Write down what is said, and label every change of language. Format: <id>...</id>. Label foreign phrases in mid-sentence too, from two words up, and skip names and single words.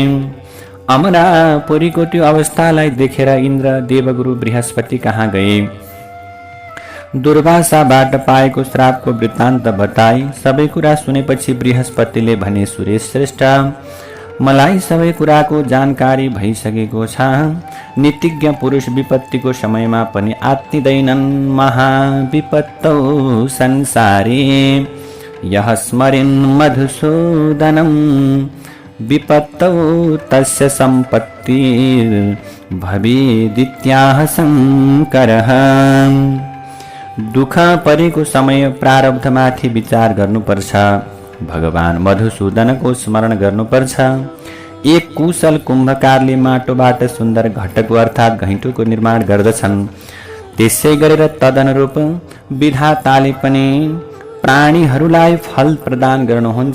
<ne>अमरापुरीको त्यो अवस्थालाई देखेर इन्द्र देवगुरु बृहस्पति कहाँ गए। दुर्वासाबाट पाएको श्रापको वृत्तान्त बताई। सबै कुरा सुनेपछि बृहस्पतिले भने, सुरेश श्रेष्ठ, मलाई सबै कुराको जानकारी भइसकेको छ। नीतिज्ञ पुरुष विपत्तिको समयमा पनि आत्तिदैनन्।</ne> <sa>महाविपत्तौ संसारे यः स्मरिन् मधुसूदनं, विपत्तौ तस्य सम्पत्तिर् भवेदित्याह शङ्करः।</sa> <ne>दुःख परेको समय प्रारब्धमाथि विचार गर्नुपर्छ। भगवान मधुसूदनको स्मरण गर्नुपर्छ। एक कुशल कुम्भकारले माटोबाट सुन्दर घटको अर्थात् घैँटोको निर्माण गर्दछन्। त्यसै गरेर तदनुरूप विधाताले पनि प्राणीहरूलाई फल प्रदान गर्नुहुन्छ।</ne>